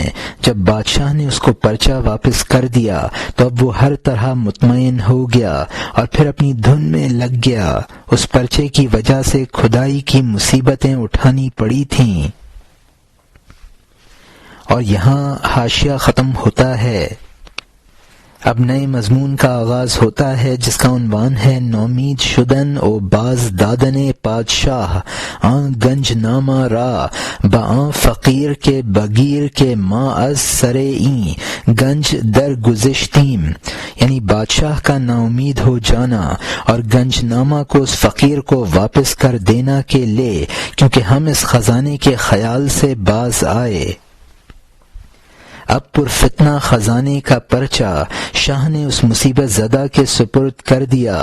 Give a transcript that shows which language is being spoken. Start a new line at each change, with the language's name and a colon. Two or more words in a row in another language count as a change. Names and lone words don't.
Urdu: جب بادشاہ نے اس کو پرچہ واپس کر دیا تو اب وہ ہر طرح مطمئن ہو گیا اور پھر اپنی دھن میں لگ گیا۔ اس پرچے کی وجہ سے کھدائی کی مصیبتیں اٹھانی پڑی تھیں۔ اور یہاں حاشیہ ختم ہوتا ہے۔ اب نئے مضمون کا آغاز ہوتا ہے جس کا عنوان ہے
Persian: نومید شدن او باز دادن پادشاہ آن گنج نامہ را با آن فقیر کے بگیر کے ما از سر این گنج در گزشتیم،
Urdu: یعنی بادشاہ کا نا امید ہو جانا اور گنج نامہ کو اس فقیر کو واپس کر دینا کے لے کیونکہ ہم اس خزانے کے خیال سے باز آئے۔ اب پرفتنہ خزانے کا پرچہ شاہ نے اس مصیبت زدہ کے سپرد کر دیا۔